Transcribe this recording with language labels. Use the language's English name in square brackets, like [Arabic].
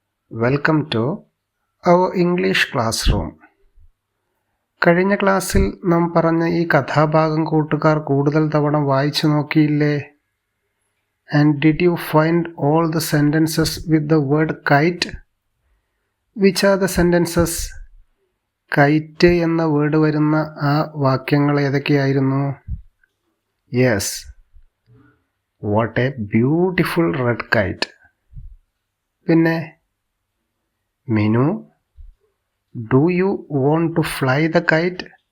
[English] Welcome to our English classroom. [Malayalam] കഴിഞ്ഞ ക്ലാസ്സിൽ നാം പറഞ്ഞ ഈ കഥാഭാഗം കൂട്ടുകാർ കൂടുതൽ തവണ വായിച്ചു നോക്കിയില്ലേ? [English] And did you find all the sentences with the word kite? Which are the sentences? [Malayalam] KITE എന്ന വേർഡ് വരുന്ന ആ വാക്യങ്ങൾ ഏതൊക്കെയായിരുന്നു? [English] Yes. What a beautiful red kite. [Malayalam] പിന്നെ [English] Minu, do you want to fly the kite?